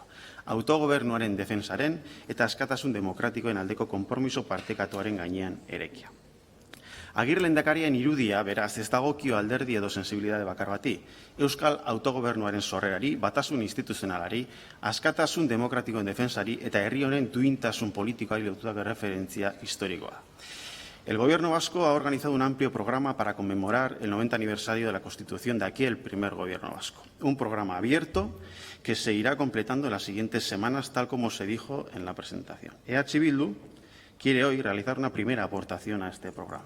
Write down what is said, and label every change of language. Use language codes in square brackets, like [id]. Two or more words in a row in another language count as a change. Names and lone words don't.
[eu] Autogobernuaren defensaren eta askatasun demokratikoen aldeko konpromiso partekatuaren gainean erekia. Agirre lehendakariaren irudia, beraz, ez dagokio alderdi edo sensibilitate bakar bati. Euskal autogobernuaren sorrerari, batasun instituzionalari, askatasun demokratikoen defensari eta herri honen duintasun politikoari lotutako referentzia historikoa. [es] El Gobierno vasco ha organizado un amplio programa para conmemorar el 90 aniversario de la constitución de aquel primer Gobierno vasco. Un programa abierto que se irá completando en las siguientes semanas, tal como se dijo en la presentación. EH Bildu quiere hoy realizar una primera aportación a este programa.